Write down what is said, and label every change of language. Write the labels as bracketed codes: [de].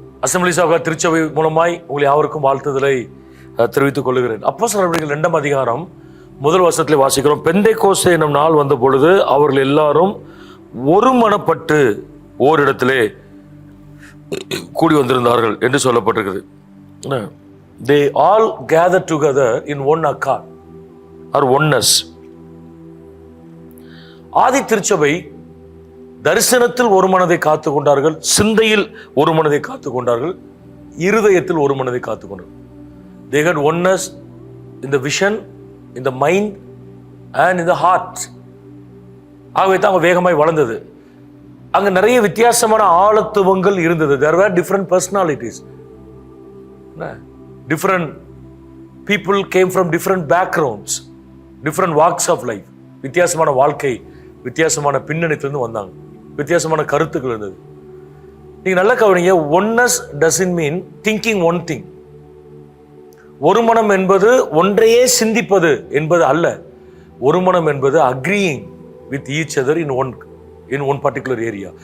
[ta] அசெம்பிளிஸ் of God திருச்சபை மூலமாய் உங்களை யாவருக்கும் வாழ்த்துதலை தெரிவித்துக் கொள்கிறேன். அப்போஸ்தலர் நடவடிக்கைகள் 2ஆம் அதிகாரம் முதல் வசனத்திலே வாசிக்கிறோம். பெந்தைக்கோஸ்தே என்னும் நாள் வந்த பொழுது அவர்கள் எல்லாரும் ஒருமனப்பட்டு ஓரிடத்திலே கூடி வந்திருந்தார்கள் என்று சொல்லப்பட்டிருக்குது. [en] They all gathered together in one accord or oneness. [ta] ஆதி திருச்சபை தரிசனத்தில் ஒரு மனதை காத்து கொண்டார்கள், சிந்தையில் ஒரு மனதை காத்து கொண்டார்கள், இருதயத்தில் ஒரு மனதை காத்து கொண்டார்கள். [en] They had oneness in the vision, in the mind and in the heart. [ta] ஆகவே தான் அவங்க வேகமாய் வளர்ந்தது. அங்க நிறைய வித்தியாசமான ஆழத்துவங்கள் இருந்தது. [en] There were different personalities. Different people came from different backgrounds, different walks of life. [ta] வித்தியாசமான வாழ்க்கை, வித்தியாசமான பின்னணியிலிருந்து வந்தாங்க, வித்தியாசமான கருத்துக்கள் இருந்தது. நீங்க நல்லா கவனிங்க. [en] Oneness doesn't mean thinking one thing. [ta] ஒரு மனம் என்பது ஒன்றையே சிந்திப்பது என்பது அல்ல. ஒரு மனம் என்பது [en] Agreeing with each other in one particular area.